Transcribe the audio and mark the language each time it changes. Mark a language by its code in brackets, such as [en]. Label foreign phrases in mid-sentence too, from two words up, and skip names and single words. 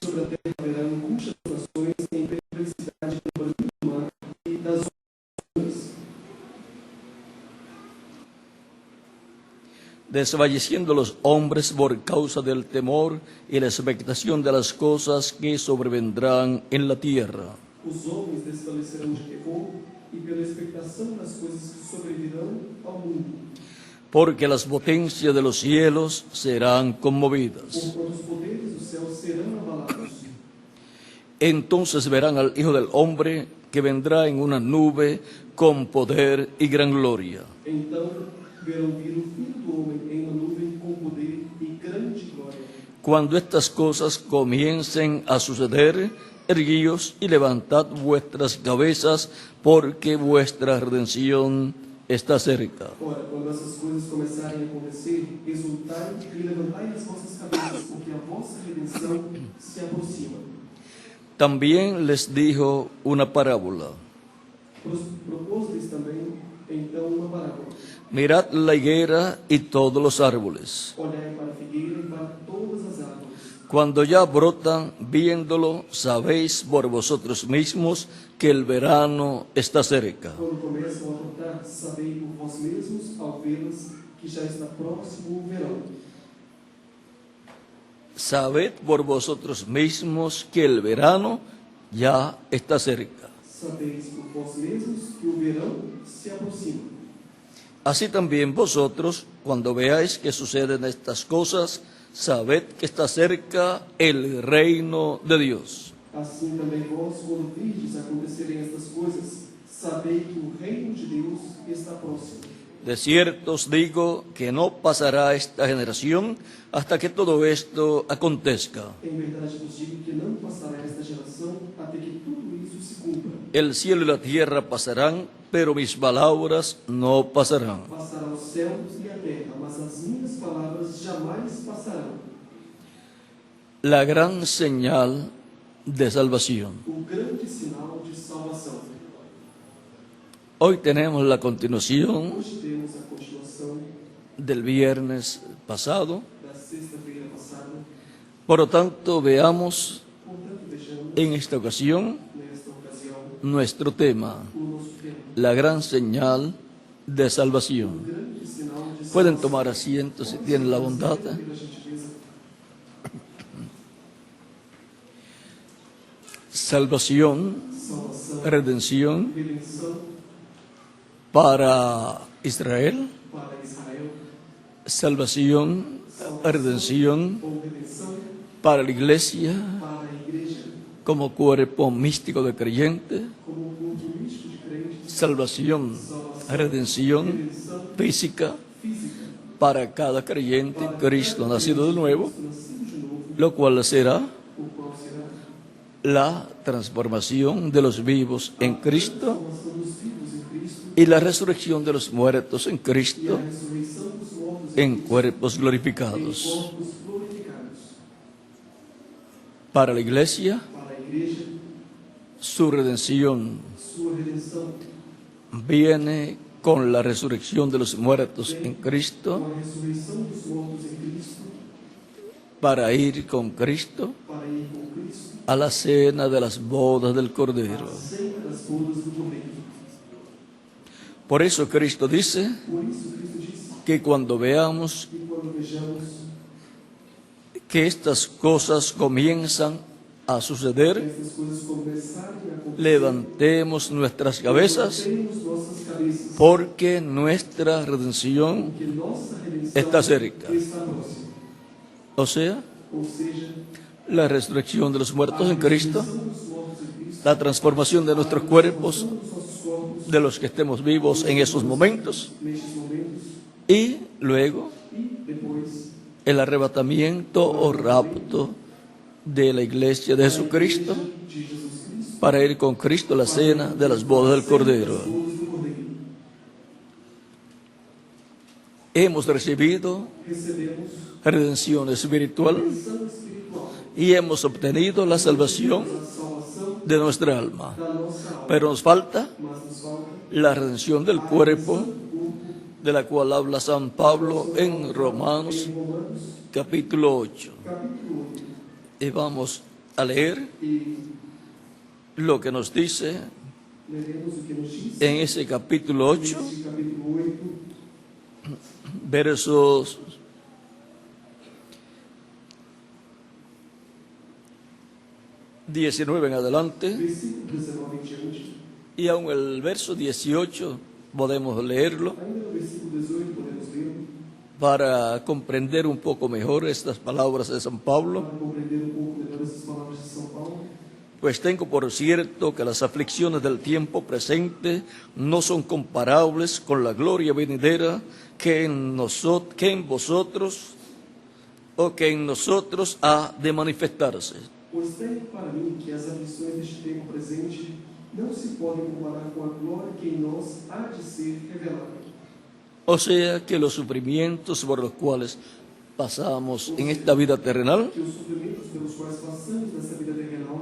[es] Desfalleciendo los hombres por causa del temor y la expectación de las cosas que sobrevendrán en la tierra. [pt] Os homens desfalecerão de temor e pela expectação das coisas que sobrevirão ao mundo. [es] Porque las potencias de los cielos serán conmovidas. [pt] Porquanto os poderes dos céus serão abalados. [es] Entonces verán al Hijo del Hombre que vendrá en una nube con poder y gran gloria. [pt] Então verão vir o Filho do Homem em uma nuvem com poder e grande glória. [es] Cuando estas cosas comiencen a suceder, erguíos y levantad vuestras cabezas, porque vuestra redención está cerca. [pt] Ora, quando essas coisas começarem a acontecer, exultai e levantai as vossas cabeças, porque a vossa redenção se aproxima. [es] También les dijo una parábola. [pt] Propôs-lhes também, então, uma parábola. [es] Mirad la higuera y todos los árboles. [pt] Olhai para a figueira e para todas as árvores. [es] Cuando ya brotan, viéndolo, sabéis por vosotros mismos que el verano está cerca. [pt] Quando começam a brotar, sabei por vós mesmos, ao vê-las, que já está próximo o verão. [es] Sabed por vosotros mismos que el verano ya está cerca. [pt] Sabeis por vós mesmos que o verão se aproxima. [es] Así también vosotros, cuando veáis que suceden estas cosas, sabed que está cerca el reino de Dios. [pt] Assim também vós, quando virdes acontecerem estas coisas, sabei que o reino de Deus está próximo. [es] De cierto os digo que no pasará esta generación hasta que todo esto acontezca. [pt] Em verdade vos digo que não passará esta geração até que tudo isso se cumpra. [es] El cielo y la tierra pasarán, pero mis palabras no pasarán. [pt] Passará os céus e a terra, mas as minhas palavras jamais passarão. [es] La gran señal de salvación. [pt] O grande sinal de salvação. [es] Hoy tenemos la continuación [pt] Hoje temos a continuação [es] del viernes pasado. [pt] da sexta-feira passada. [es] Por lo tanto, veamos [pt] Portanto, vejamos, [es] en esta ocasión [pt] nesta ocasião, [es] nuestro tema, [pt] o nosso tema. [es] la gran señal de salvación. [pt] O grande sinal de [es] Pueden [pt] salvação. [es] tomar asiento si tienen la bondad. [pt] Pela gentileza. [es] Salvación, [pt] Salvação, [es] redención [pt] redenção [es] para Israel, [pt] para Israel, [es] salvación, redención [pt] ou redenção [es] para la iglesia [pt] para a igreja, [es] como cuerpo místico de creyente, [pt] como um culto místico de crentes, [es] salvación, redención [pt] redenção [es] física [pt] física [es] para cada creyente en Cristo nacido de nuevo, [pt] nascido de novo, [es] lo cual será [pt] o qual será [es] la transformación de los vivos en Cristo [pt] transformação dos vivos em Cristo [es] y la resurrección de los muertos en [pt] e a [es] Cristo [pt] ressurreição dos mortos [es] en cuerpos [pt] em [es] glorificados. [pt] corpos glorificados. [es] Para la iglesia, [pt] Para a igreja, [es] su redención [pt] sua redenção [es] viene con la resurrección de los muertos en [pt] com [es] Cristo, [pt] a ressurreição dos mortos em Cristo, [es] para ir con Cristo [pt] para ir com Cristo [es] a la cena de las bodas del Cordero. [pt] à ceia das bodas do Cordeiro. [es] Por eso Cristo dice [pt] Por isso Cristo disse [es] que cuando veamos [pt] que quando vejamos [es] que estas cosas comienzan a [pt] que [es] suceder, [pt] estas coisas começarem a acontecer, [es] levantemos nuestras cabezas, [pt] levantemos nossas cabeças, [es] porque nuestra redención [pt] porque nossa redenção [es] está cerca. [pt] está próxima. [es] O sea, [pt] Ou seja, [es] la resurrección de los [pt] a [es] muertos en Cristo, [pt] ressurreição dos mortos em Cristo, [es] la transformación de nuestros cuerpos, [pt] dos nossos corpos [es] de los que estemos vivos en esos momentos, [pt] nestes momentos, [es] y luego [pt] e depois [es] el arrebatamiento o rapto de la iglesia de Jesucristo [pt] de Jesus Cristo, [es] para ir con Cristo a la cena de las bodas del Cordero. [pt] bodas do Cordeiro. [es] Hemos recibido [pt] Recebemos [es] redención espiritual [pt] redenção espiritual, [es] y hemos obtenido la salvación [pt] a salvação [es] de nuestra alma. [pt] da nossa alma, [es] Pero nos falta [pt] mas nos falta [es] la redención del cuerpo, de la cual habla San Pablo en Romanos [pt] em Romanos, [es] capítulo 8. [pt] capítulo 8, [es] Y vamos a leer [pt] e [es] lo que nos dice [pt] leremos o que nos diz [es] en ese capítulo 8, [pt] neste capítulo 8, [es] versos 19 en adelante, [pt] versículo 19 em diante. [es] y aun el verso 18 podemos leerlo [pt] Ainda no versículo 18 podemos ler, [es] para comprender un poco mejor estas palabras de San Pablo. [pt] para compreender um pouco melhor essas palavras de São Paulo. [es] Pues tengo por cierto que las aflicciones del tiempo presente no son comparables con la gloria venidera que en vosotros o que en nosotros ha de manifestarse. [pt] Pois tenho para mim que as aflições deste tempo presente não se podem comparar com a glória que em nós há de ser revelada. [es] O sea que los sufrimientos por los cuales pasamos en esta vida terrenal [pt] Que os sofrimentos pelos quais passamos nessa vida terrenal